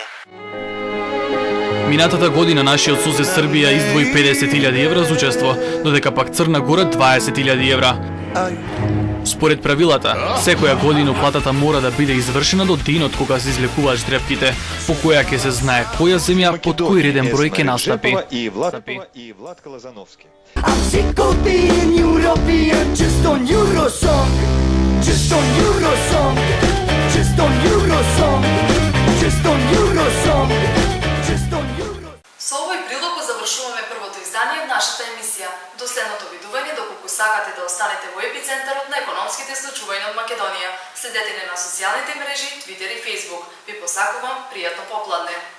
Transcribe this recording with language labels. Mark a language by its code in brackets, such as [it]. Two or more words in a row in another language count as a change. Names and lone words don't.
[mk] Минатата година нашиот сосед Србија издвои 50.000 евра за учество, додека пак Црна Гора 20.000 евра. Според правилата, секоја година платата мора да биде извршена до денот кога се излекуваат ждрепките, по која ќе се знае која земја под кој реден број ќе настапи. И Владко Лозановски. [en] I'm sick of being European, just on Eurosong, just on Eurosong, just on Eurosong, just on Eurosong, just on Eurosong. [mk] Со овој прилог завршуваме првото издание од нашата емисија. До следното видување, доколку сакате да останете во епицентарот на економските случувања од Македонија. Следете не на социјалните мрежи, Twitter и Facebook. Ви посакувам пријатно попладне.